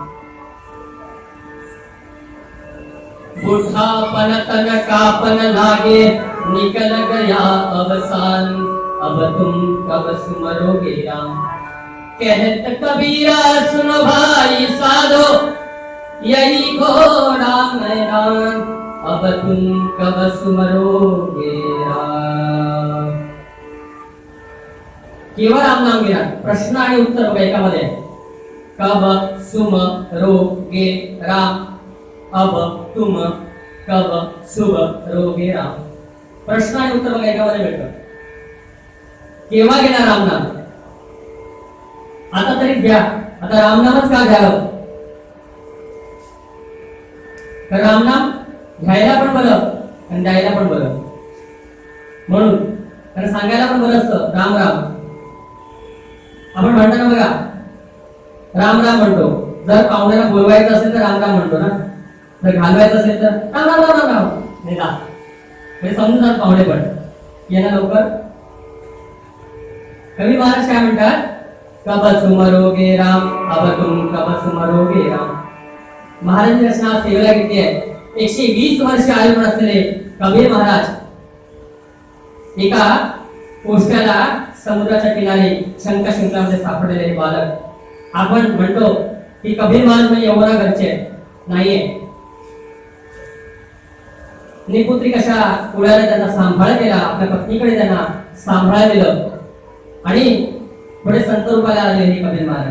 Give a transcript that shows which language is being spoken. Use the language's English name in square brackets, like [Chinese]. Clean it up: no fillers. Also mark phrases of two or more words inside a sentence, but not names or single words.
[Hindi] बुढ़ापन तन कापन लागे निकल गया अवसान अब तुम कब सुमरोगे राम। कहत कबीरा सुनो भाई साधो यही घोड़ा मैदान अब तुम कब सुमरोगे राम। [Marathi] केवळ राम नाम घेणार, प्रश्न आणि उत्तर बघा एकामध्ये, [Hindi] कब सुमरोगे राम अब तुम कब सुमरोगे राम। [Marathi] प्रश्न आणि उत्तर बघा एकामध्ये भेटतं। केव्हा घेणार राम नाम, आता तरी घ्या। आता रामनामच का घ्यावं, तर रामनाम घ्यायला पण बरं आणि द्यायला पण बरं, म्हणून कारण सांगायला पण बरं असतं राम राम। आपण म्हणताना बघा राम राम म्हणतो, जर पाहुण्याला बोलवायचं असेल तर राम राम म्हणतो ना, जर घालवायचं असेल तर राम राम राम राम नाही का, म्हणजे समजून जात पाहुणे पण येणार लवकर। कवी महाराज काय म्हणतात, [Hindi] कब सुमरोगे राम अब तुम कब सुमरोगे राम। [Marathi] महाराजांची रचना सेवेला घेतली आहे। 120 वर्ष आयुष्य असलेले कबीर महाराज एका पोस्टाला समुद्राच्या किनारी शंकामध्ये सापडलेले बालक। आपण म्हणतो की कबीर महाराज म्हणजे यमुना घरचे नाहीये, निपुत्री कशा कुळाला त्यांना सांभाळ केला, आपल्या पत्नीकडे त्यांना सांभाळ दिलं आणि पुढे संत रूपाला आले हे कबीर महाराज।